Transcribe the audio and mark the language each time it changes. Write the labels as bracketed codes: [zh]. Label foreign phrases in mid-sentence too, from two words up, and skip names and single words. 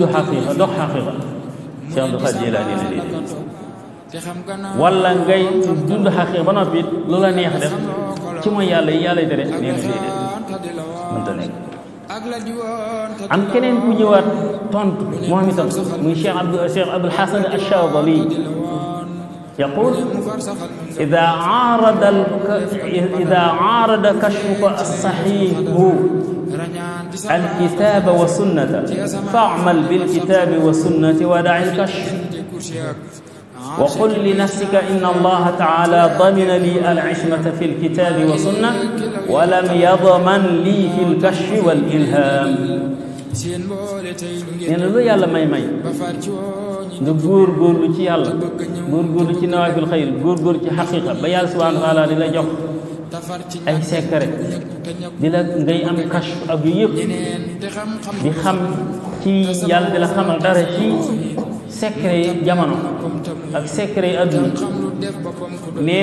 [wo] xaqiqa dox xaqiqa Cheikh Abdou Khadir Jeylaani ne déedéet wala ngay dund xaqiqa ba noppi lu la neex def ci mooy yàlla yi yàlla tere nee na déedéet mënta nekk am keneen ku ñëwaat tontu moom itam muy Cheikh Abul Hasan Ash-Shaadili [ar] يقول إذا عارض كشفك الصحيح الكتاب والسنة فاعمل بالكتاب والسنة ودع الكشف وقل لنفسك إن الله تعالى ضمن لي العصمة في الكتاب والسنة ولم يضمن لي في الكشف والإلهام [wo] nee na lu yàlla may nga góorgóorlu ci yàlla góorgóorlu ci nawaafil xayr góorgóorlu ci xaqiqa ba yàlla subhanahu [ar] وتعالى [wo] di la jox ay secret di la ngay am kashf ak yu yëpp di xam ci yàlla di la xamal dara ci secret yi jamono ak secret yi adduna nee